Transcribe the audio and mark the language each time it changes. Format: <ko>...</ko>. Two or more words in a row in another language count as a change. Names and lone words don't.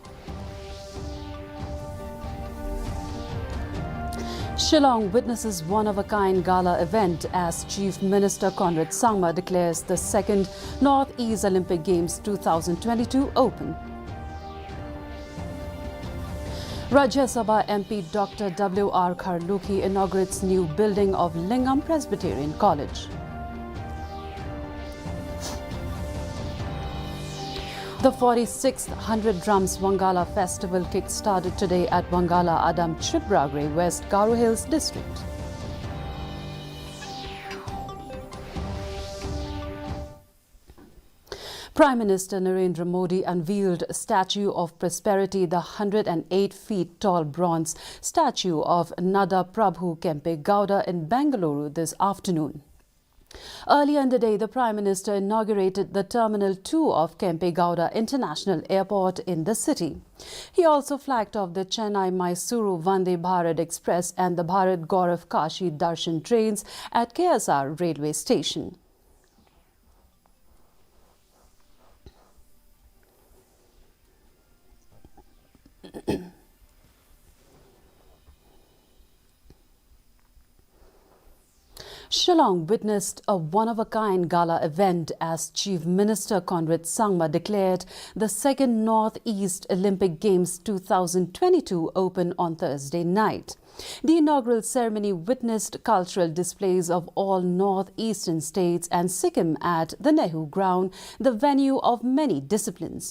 <en>Shillong witnesses one-of-a-kind gala event as Chief Minister Conrad Sangma declares the second North-East Olympic Games 2022 open. Rajya Sabha MP Dr. W.R. Kharlukhi inaugurates new building of Lingam Presbyterian College. The 46th 100 Drums Wangala Festival kick-started today at Wangala Adam Chibragre, West Garo Hills District. Prime Minister Narendra Modi unveiled a Statue of Prosperity, the 108 feet tall bronze statue of Nada Prabhu Kempegowda in Bengaluru this afternoon. Earlier in the day, the Prime Minister inaugurated the Terminal 2 of Kempegowda International Airport in the city. He also flagged off the Chennai-Mysuru Vande Bharat Express and the Bharat Gaurav Kashi Darshan trains at KSR railway station. Shillong witnessed a one-of-a-kind gala event as Chief Minister Conrad Sangma declared the second North-East Olympic Games 2022 open on Thursday night. The inaugural ceremony witnessed cultural displays of all northeastern states and Sikkim at the Nehru Ground, the venue of many disciplines.</en>